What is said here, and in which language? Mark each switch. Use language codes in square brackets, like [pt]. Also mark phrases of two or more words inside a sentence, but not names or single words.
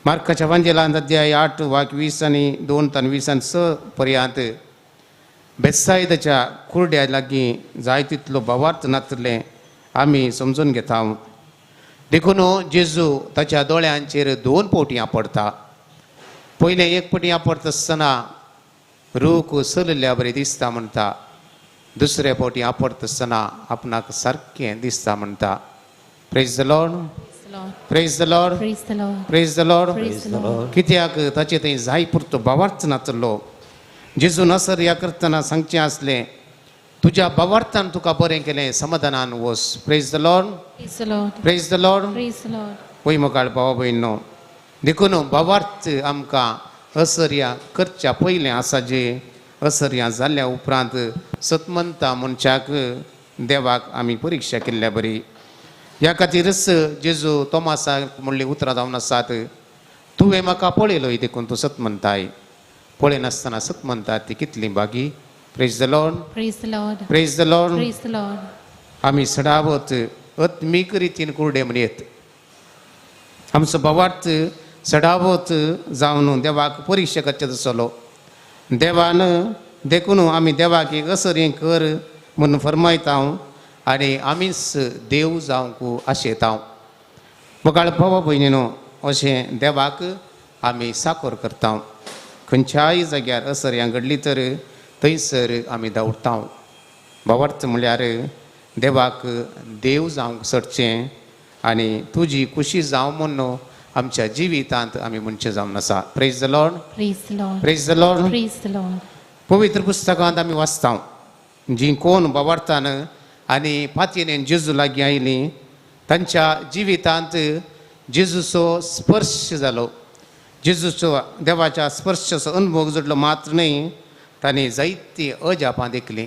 [kok] मार्काच्या वांजेलांत अध्याय 8 वाक्य 20 आणि 2 ते 26 पर्यंत बेतसायदाच्या कुरड्या लागीं जाय तितलो भावार्थ नातले आमी समजून घेता. देखून जेजू ताच्या दोळ्यांचेर 2 पोटी आपडटा. पयलें एक पटी आपडटा आसतना रूख चलल्या बरें दिसता म्हणटा. दुसरे फावटी आपडटा आसतना आपणाक सारकें दिसता म्हणटा. [en] Praise the Lord, Praise the Lord, Praise the Lord. Praise the Lord. Praise the Lord. [kok] कित्याक ताचे थंय जाय पुरतो भावार्थ नातलो. जेजू नसर करतना सांगचें आसलें तुज्या भावार्थान तुका बरें केलें, समाधानान वच. [en] Praise the Lord, Praise the Lord. Praise the Lord. Praise the Lord. [kok] पळय मोगाळ भावा भयणो, देखून भावार्थ आमकां असर्या करच्या पयलें आसा जे असर्या जाल्ल्या उपरांत सतमंता मनशाक देवाक आमी परिक्षा केल्ल्या बरी. ह्या खातीरच जेजू तोमासाक म्हणली उतरां जावन आसात, तुवें म्हाका पळयलोय देखून तूं सतमंताय. पळयनासतना सतमंता ती कितली बागी. [en] Praise the Lord, Praise the Lord. Praise the Lord. Praise the Lord. [kok] आमी सडावत आत्मीक रितीन कुरडे म्हणयत. आमचो भावार्थ सडावत जावन देवाक परिक्षा करचें आसलो. देवान देखून आमी देवाक एक असर कर म्हणून फरमायता आनी आमीच देव जावंक आशेता. मोगाळ भावा भयणीनो, अशें देवाक आमी साकर करता. खंयच्याय जाग्यार असर घडली तर थंयसर आमी धांवता. भावार्थ म्हळ्यार देवाक देव जावंक सोडचें आनी तुजी खुशी जावं म्हणून आमच्या जिवितांत आमी म्हणचें जावन आसा. [en] Praise the Lord, Praise the Lord. Praise the Lord. Praise the Lord. [kok] पवित्र पुस्तकांत आमी वाचता जी कोण भावार्थान आनी पातयेन जेजू लागीं आयलीं तांच्या जिवितांत जेजूचो स्पर्श जालो. जेजूचो देवाच्या स्पर्शाचो अनुभव जोडलो मात्र न्हय, तांणी जायतीं अजापां देखलीं.